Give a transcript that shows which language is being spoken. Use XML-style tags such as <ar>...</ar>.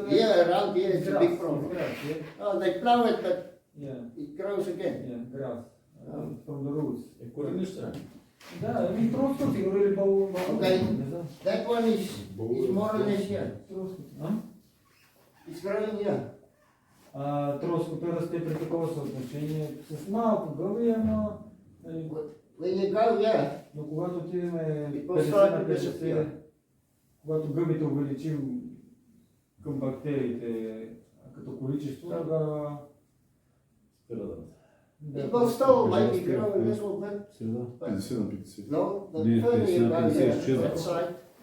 <en>Here, around here, it's a big problem. Oh, they plow it, but it grows again. Yeah, grass. From the roots.</en> <bg>Коренища. Да, troskot или бълбо.</bg> <en>That one is more or less here.</en> <bg>Troskot.</bg> <en>It's growing here.</en> <bg>Троското расте при такова съотношение с малко гъби, ама...</bg> <en>When you go here,</en> <bg>Но когато отидеме 50 на 50, когато гъбите увеличим към бактериите като количество, да...</bg> <en>it will still maybe grow a little bit.</en> <bg>50 на 50.</bg> <en>No, the further you go here, that side.</en>